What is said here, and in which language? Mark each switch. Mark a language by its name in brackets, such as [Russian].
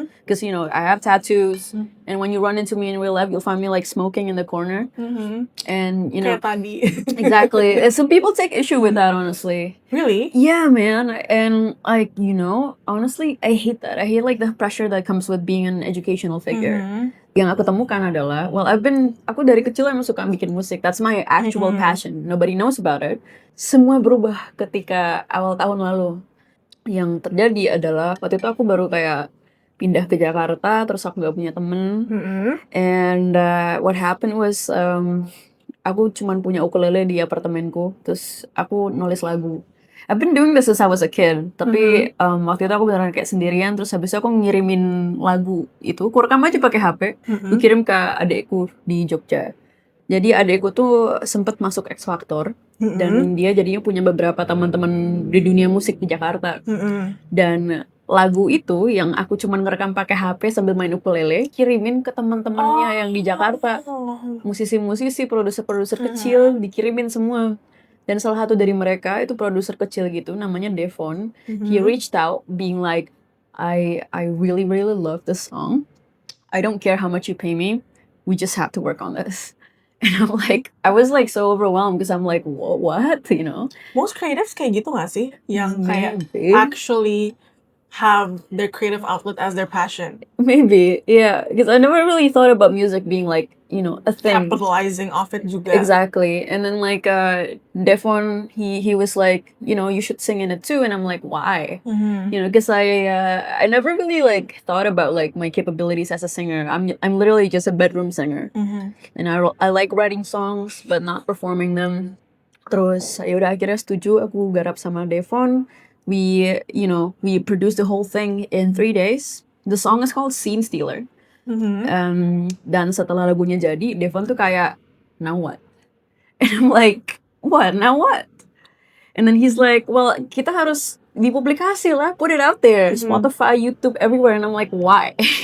[English] Because I have tattoos, and when you run into me in real life, you'll find me like smoking in the corner. And [Indonesian] Kayak tadi. [English] Exactly. And some people take issue with that, honestly. Really? Yeah, man. And like, honestly, I hate that. I hate like the pressure that comes with being an educational figure. [Indonesian] Yang aku temukan adalah, aku dari kecil emang suka bikin musik. [English] That's my actual passion. Nobody knows about it. [Indonesian] Semua berubah ketika awal tahun lalu. Yang terjadi adalah, waktu itu aku baru kayak pindah ke Jakarta, terus aku gak punya temen. [English] And what happened was, [Indonesian] aku cuman punya ukulele di apartemenku, terus aku nulis lagu. [English] I've been doing this since I was a kid, [Indonesian] tapi waktu itu aku beneran kayak sendirian, terus habis itu aku ngirimin lagu itu, aku rekam aja pakai HP, aku kirim ke adekku di Jogja. Jadi adekku tuh sempet masuk X Factor, dan dia jadinya punya beberapa teman-teman di dunia musik di Jakarta. Dan lagu itu yang aku cuman ngerekam pakai HP sambil main ukulele, kirimin ke teman-temannya yang di Jakarta. Musisi-musisi, produser-produser kecil, dikirimin semua. Dan salah satu dari mereka itu produser kecil gitu, namanya Devon. [English] He reached out being like, I really really love this song. I don't care how much you pay me. We just have to work on this. And I was like so overwhelmed because I'm like, what? Most creatives [Indonesian] kayak gitu gak sih? Yang kayak [English] Maybe. actually have their creative outlet as their passion, Maybe, yeah, because I never really thought about music being like, a thing. capitalizing off it [Indonesian] juga. [English] Exactly. And then like Devon, he was like, you should sing in it too, and I'm like, why? Mhm. Because I never really like thought about like my capabilities as a singer. I'm literally just a bedroom singer, Mhm. and I like writing songs but not performing them. [Indonesian] Terus ya udah akhirnya setuju, aku garap sama Devon. [English] We produced the whole thing in 3 days. The song is called Scene Stealer. Mhm. [Indonesian] Dan setelah lagunya jadi, Devon tuh kayak, [English] now what? And I'm like, what? Now what? And then he's like, well, [Indonesian] kita harus dipublikasi lah, [English] put it out there, Spotify, YouTube, everywhere. And I'm like, why?